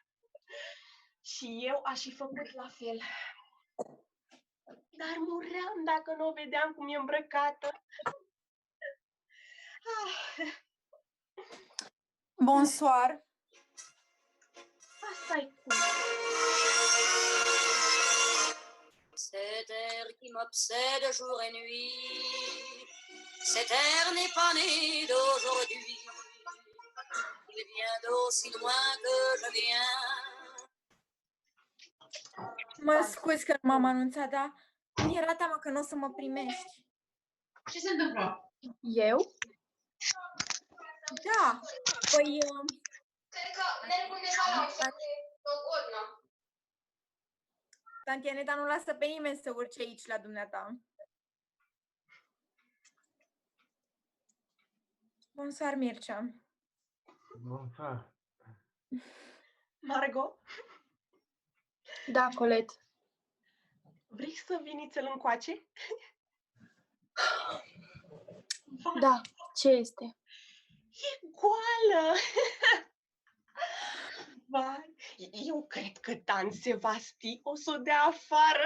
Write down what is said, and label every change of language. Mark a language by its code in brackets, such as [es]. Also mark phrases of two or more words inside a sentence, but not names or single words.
[ro] Și eu aș fi făcut la fel. Dar muream dacă nu o vedeam cum e îmbrăcată. [fr] Bonsoir. [ro] Asta-i cum. [fr] Cet air qui m'obsède jour et nuit, cet air n'est pas né d'aujourd'hui. Il vient d'aussi loin que je viens. [ro] Mă scuzi că nu m-am anunțat, dar mi-era teamă că nu o să mă primești. Ce se întâmplă? Eu? Da, păi... Cred că merg undeva la Logodnă. Tanti Aneta nu lasă pe nimeni să urce aici la dumneata. [fr] Bonsoir, Mircea. Bonsoir. [ro] Margot, Da, Colet. vrei să vii nițel încoace? Da, ce este? E goală! Vai, eu cred că Dan Sevasti o să o dea afară.